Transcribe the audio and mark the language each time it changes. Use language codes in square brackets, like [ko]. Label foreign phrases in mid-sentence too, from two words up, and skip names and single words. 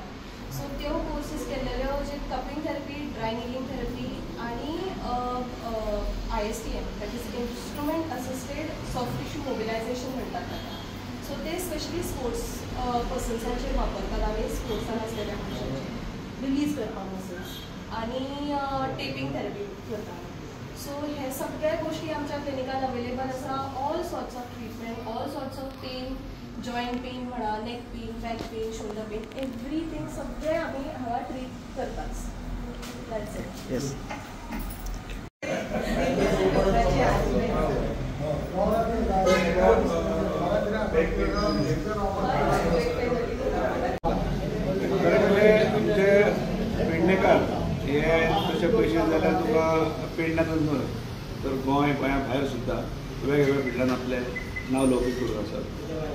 [kok] सो त्यो कोर्सीस केल्लेल्यो जे [en] cupping therapy, dry needling therapy [kok] आनी ISTM [en] that is instrument assisted soft tissue mobilisation [kok] म्हणटात ताका. सो ते [en] specially sports [kok] पर्सन्सांचेर वापरतात आमी स्पोर्ट्सान आसलेल्या मनशांचेर रिलीज करपाक मसल्स आनी [en] taping therapy [kok] करतात. सो हे सगळे गोष्टी आमच्या क्लिनिकान अवेलेबल आसा. [en] all sorts of treatment, all sorts of pain joint pain म्हणा, neck pain, back pain, shoulder pain, [kok] एव्हरीथिंग सगळे आम्ही हांगा ट्रीट करतात. [en] that's it. येस. [kok] आमचे पेडणेकार हे तशे पयशे जाल्यार तुका पेडण्यातच न्हय तर गोंया भायर सुद्दां वेगवेगळ्या फिल्डान आपले नांव लौकीक करून आसात.